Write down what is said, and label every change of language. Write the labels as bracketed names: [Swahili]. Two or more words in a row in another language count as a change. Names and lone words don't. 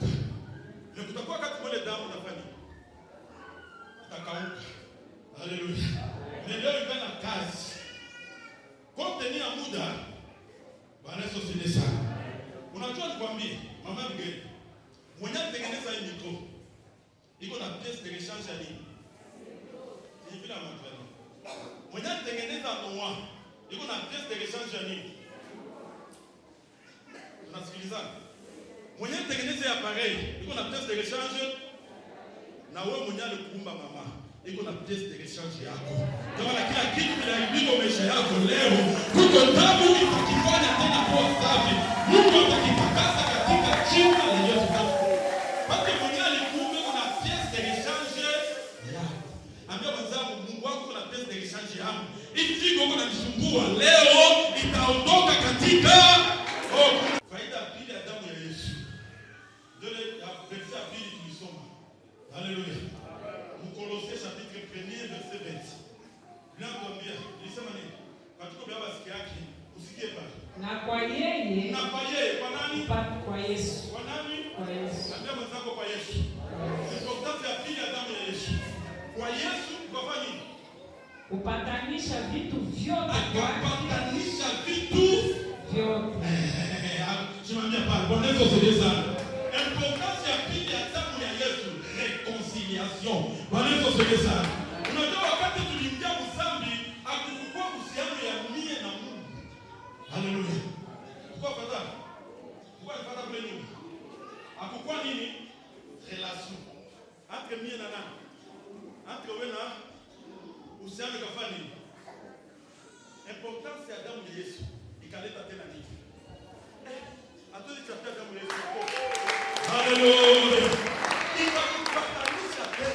[Swahili] Na kutakuwa wakati mmoja damu unafanya utakauka. Haleluya. Leo ingana kazi. Kote ni muda. Bwana Yesu asifiwe sana. Unajua nikwambie, mama mgeni, mwenye kutengeneza hii mikro iko na [French] pièce de rechange [Swahili] ya nini? Ni bila matano. Mwenye kutengeneza noa iko na [French] pièce de rechange [Swahili] ya nini? Tunasikilizana? Mwenye kutengeneza ya appareil iko na [French] pièce de rechange, [Swahili] na wewe mwenye alikuumba mama iko na [French] pièce de rechange [Swahili] yako. Ndio kila kitu kinaibika maisha yako leo. Kuko damu itakifanya tena kwa safi. Mungu atakitakasa katika jina la Yesu. Basi mwenye alikuumba kuna [French] pièce de rechange [Swahili] yako. Ambia mwenzangu, Mungu wako kuna [French] pièce de rechange [Swahili] yako. Hii figo uko unanisumbua leo itaondoka katika faida pili ya damu ya Yesu. Ndio ya verse ya pili tulisoma. Haleluya. Mkolosai [French] chapitre 1 verset 20. [Swahili] Ninakwambia, nilisema nini? Katika Biblia basi yake usikie pale. Na kwa yeye. Na kwa yeye, kwa nani? Kwa Yesu. Kwa nani? Kwa Yesu. Ambia mwenzako kwa Yesu. Importance ya pili ya damu ya Yesu. Kwa Yesu kwa nini? Upatanisha vitu vyote kwa upatanisha vitu vyote. Simamia pale. Bwana Yesu asifiwe sana. Importance ya pili ya damu ya Yesu, reconciliation. Bwana Yesu asifiwe sana. Unajua wakati tuliingia dhambi, hakukuwa uhusiano ya mie na Mungu. Haleluya. Kwa fadhali. Kwa fadhali kule nyuma. Hakukuwa nini? Relation. Entre mie na nani? Entre wewe na uhusiano kafanya nini? Importance ya damu ya Yesu ikaleta tena nini? Hatuwezi kuchapia damu ya Yesu. Haleluya. Ikakupatanisha tena.